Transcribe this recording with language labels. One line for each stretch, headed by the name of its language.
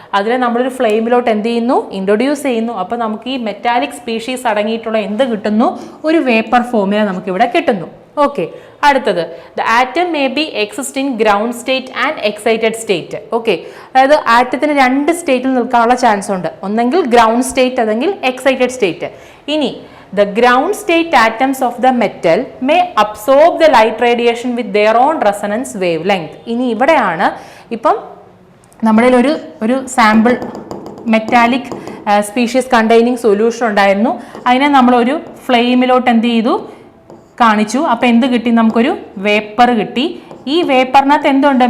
Malayalam: അതിനെ നമ്മളൊരു ഫ്ലെയിമിലോട്ട് എന്ത് ചെയ്യുന്നു, ഇൻട്രൊഡ്യൂസ് ചെയ്യുന്നു. അപ്പോൾ നമുക്ക് ഈ മെറ്റാലിക് സ്പീഷീസ് അടങ്ങിയിട്ടുള്ള എന്ത് കിട്ടുന്നു, ഒരു വേപ്പർ ഫോമിനെ നമുക്കിവിടെ കിട്ടുന്നു. ഓക്കെ, അടുത്തത്
English: The atom may be exist in ground state and excited state.
Malayalam: Okay, അതായത് ആറ്റത്തിന് രണ്ട് സ്റ്റേറ്റിൽ നിൽക്കാനുള്ള ചാൻസ് ഉണ്ട്, ഒന്നെങ്കിൽ ഗ്രൗണ്ട് സ്റ്റേറ്റ് അല്ലെങ്കിൽ എക്സൈറ്റഡ് സ്റ്റേറ്റ്. ഇനി
English: the ground state atoms of the metal may absorb the light radiation with their own resonance wavelength.
Malayalam: ഇനി ഇവിടെയാണ് ഇപ്പം നമ്മളിൽ ഒരു sample metallic species containing solution ഉണ്ടായിരുന്നു. അതിനെ നമ്മളൊരു ഫ്ലെയിമിലോട്ട് എന്ത് ചെയ്തു കാണിച്ചു. അപ്പോൾ എന്ത് കിട്ടി? നമുക്കൊരു വേപ്പർ കിട്ടി. ഈ വേപ്പറിനകത്ത് എന്തുണ്ട്?